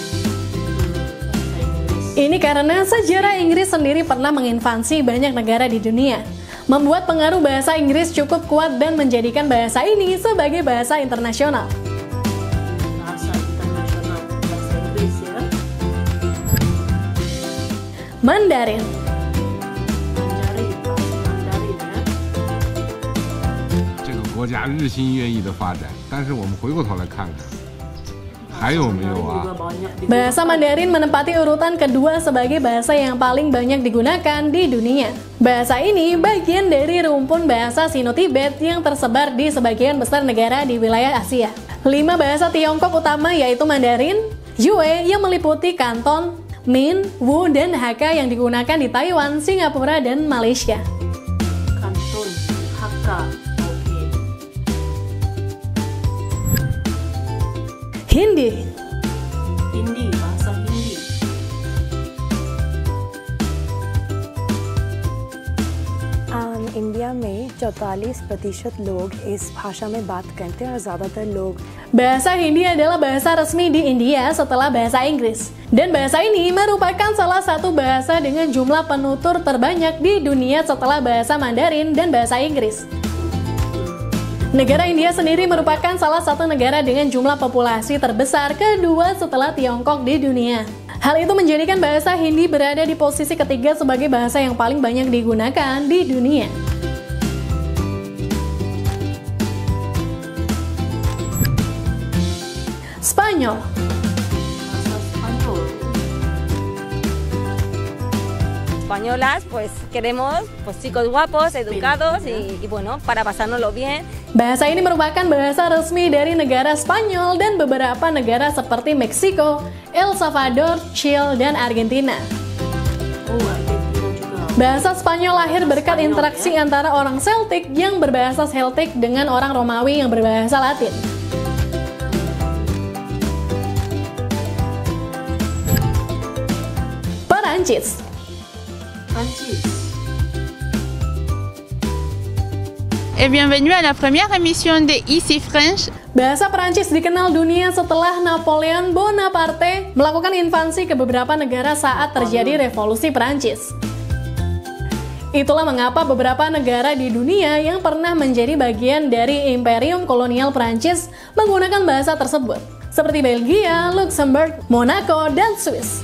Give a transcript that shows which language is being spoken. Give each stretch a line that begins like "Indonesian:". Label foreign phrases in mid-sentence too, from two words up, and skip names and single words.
Indonesian: Ini karena sejarah Inggris sendiri pernah menginvasi banyak negara di dunia, membuat pengaruh bahasa Inggris cukup kuat dan menjadikan bahasa ini sebagai bahasa internasional. Bahasa internasional, bahasa Inggris ya. Mandarin.
Chinese: 国家日新月异的发展，但是我们回过头来看看，还有没有啊？
Indonesian: Bahasa Mandarin menempati urutan kedua sebagai bahasa yang paling banyak digunakan di dunia. Bahasa ini bagian dari rumpun bahasa Sino-Tibet yang tersebar di sebagian besar negara di wilayah Asia. 5 bahasa Tiongkok utama yaitu Mandarin, Yue yang meliputi Kanton, Min, Wu, dan Hakka yang digunakan di Taiwan, Singapura, dan Malaysia. Kanton, Hakka. Hindi. Hindi, bahasa Hindi.
Hindi: इंडिया में 44% लोग इस भाषा में बात करते हैं और ज़्यादातर लोग
Indonesian: Bahasa Hindi adalah bahasa resmi di India setelah bahasa Inggris. Dan bahasa ini merupakan salah satu bahasa dengan jumlah penutur terbanyak di dunia setelah bahasa Mandarin dan bahasa Inggris. Negara India sendiri merupakan salah satu negara dengan jumlah populasi terbesar kedua setelah Tiongkok di dunia. Hal itu menjadikan bahasa Hindi berada di posisi ketiga sebagai bahasa yang paling banyak digunakan di dunia. Spanyol. Bahasa Spanyol.
Spanish: Españolas, pues queremos pues chicos guapos, educados y bueno, para pasárnoslo bien.
Indonesian: Bahasa ini merupakan bahasa resmi dari negara Spanyol dan beberapa negara seperti Meksiko, El Salvador, Chile, dan Argentina. Oh, Argentina juga. Bahasa Spanyol lahir berkat interaksi antara orang Celtic yang berbahasa Celtic dengan orang Romawi yang berbahasa Latin. Perancis. Prancis.
French: Et bienvenue à la première émission de Easy French.
Indonesian: Bahasa Perancis dikenal dunia setelah Napoleon Bonaparte melakukan invasi ke beberapa negara saat terjadi revolusi Perancis. Itulah mengapa beberapa negara di dunia yang pernah menjadi bagian dari imperium kolonial Perancis menggunakan bahasa tersebut, seperti Belgia, Luxembourg, Monaco, dan Swiss.